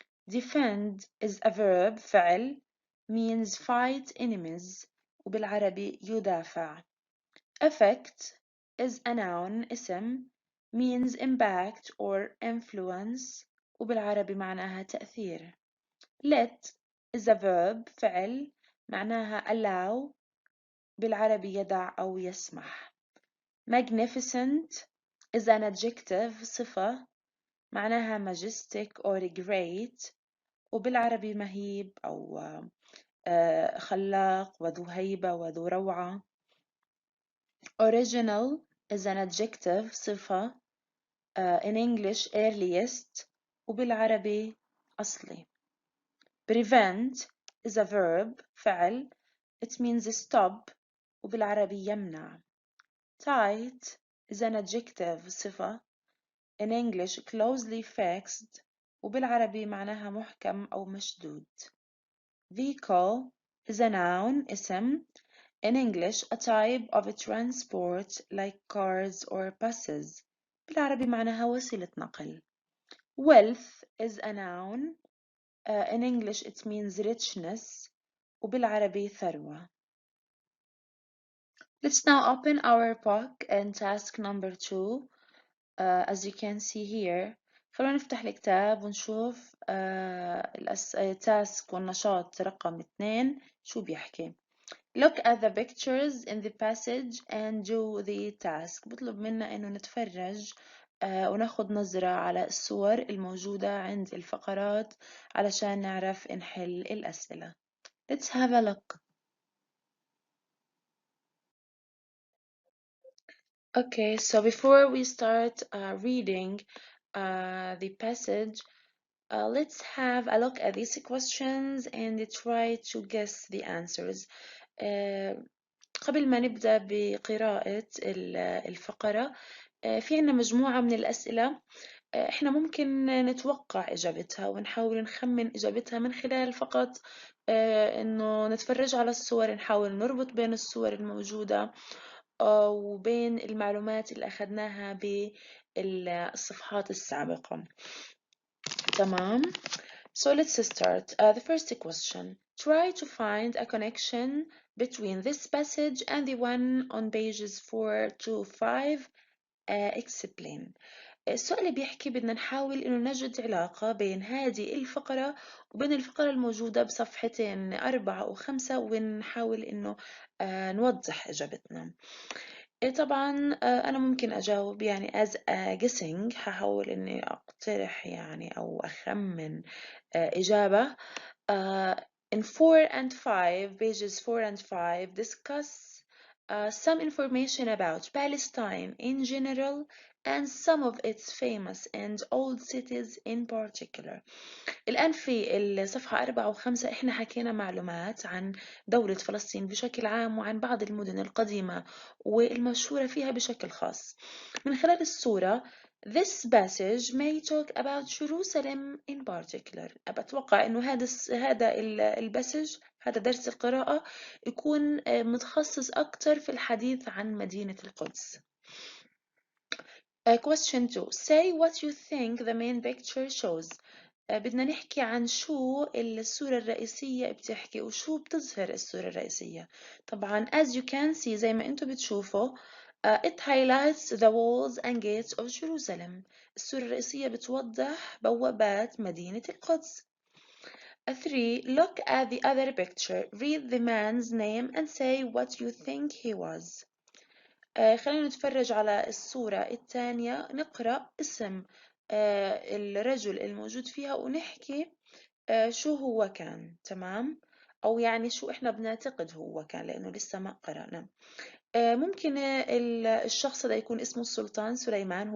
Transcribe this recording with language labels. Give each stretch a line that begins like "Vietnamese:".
English: Defend is a verb فعل means fight enemies
Arabic: وبالعربي يدافع.
English: Effect is a noun اسم means impact or influence
Arabic: وبالعربي معناها تأثير.
English: Let is a verb
Arabic: فعل معناها allow بالعربي يدع أو يسمح.
English: Magnificent is an adjective
Arabic: صفة معناها
English: majestic or great
Arabic: وبالعربي مهيب أو خلاق وذو هيبة وذو روعة.
English: Original is an adjective صفة in English earliest
Arabic: وبالعربي أصلي.
English: Prevent is a verb فعل it means stop
Arabic: وبالعربي يمنع.
English: Tight is an adjective صفة in English closely fixed
Arabic: وبالعربي معناها محكم أو مشدود.
English: Vehicle is a noun اسم in English a type of a transport like cars or buses
Arabic: بالعربي معناها وسيلة نقل.
English: Wealth is a noun in English it means richness
Arabic: وبالعربي ثروة.
English: Let's now open our book and task number 2. As you can see
Arabic: here خلونا نفتح الكتاب ونشوف التاسك والنشاط رقم 2 شو بيحكي.
English: Look at the pictures in the passage and do the task.
Arabic: بطلب منا إنه نتفرج وناخد نظرة على الصور الموجودة عند الفقرات علشان نعرف نحل الأسئلة.
English: Let's have a look. Okay, so before we start reading the passage, let's have a look at these questions and try to guess the answers.
Arabic: قبل ما نبدأ بقراءة الفقرة، في عنا مجموعة من الأسئلة إحنا ممكن نتوقع إجابتها ونحاول نخمن إجابتها من خلال فقط إنه نتفرج على الصور، نحاول نربط بين الصور الموجودة وبين المعلومات اللي أخذناها بالصفحات السابقة.
English: تمام. So let's start. The first question. Try to find a connection between this passage and the one on pages 4 to 5. Explain.
Arabic: السؤال بيحكي بدنا نحاول إنه نجد علاقة بين هذه الفقرة وبين الفقرة الموجودة بصفحتين 4 و5 ونحاول إنه نوضح إجابتنا. طبعا أنا ممكن أجاوب يعني
English: as a guessing،
Arabic: هحاول إني أقترح يعني أو أخمن إجابة.
English: In 4 and 5, pages 4 and 5 discuss some information about Palestine in general and some of its famous and old cities in particular.
Arabic: الآن في الصفحة 4 و5 إحنا حكينا معلومات عن دولة فلسطين بشكل عام وعن بعض المدن القديمة والمشهورة فيها بشكل خاص. من خلال الصورة
English: This passage may talk about Jerusalem in particular.
Arabic: أتوقع إنه هذا الباسج، هذا درس القراءة يكون متخصص أكتر في الحديث عن مدينة القدس.
English: Question 2. Say what you think the main picture shows.
Arabic: بدنا نحكي عن شو الصورة الرئيسية بتحكي وشو بتظهر الصورة الرئيسية.
English: طبعا as you can see
Arabic: زي ما انتم بتشوفوا
English: it highlights the walls and gates of Jerusalem.
Arabic: الصورة الرئيسية بتوضح بوابات مدينة القدس. 3.
English: Look at the other picture. Read the man's name and say what you think he was.
Arabic: خلينا نتفرج على الصورة الثانية، نقرأ اسم الرجل الموجود فيها ونحكي شو هو كان. تمام، أو يعني شو إحنا بنعتقد هو كان لأنه لسه ما قرأنا. ممكن الشخص ده يكون اسمه السلطان سليمان.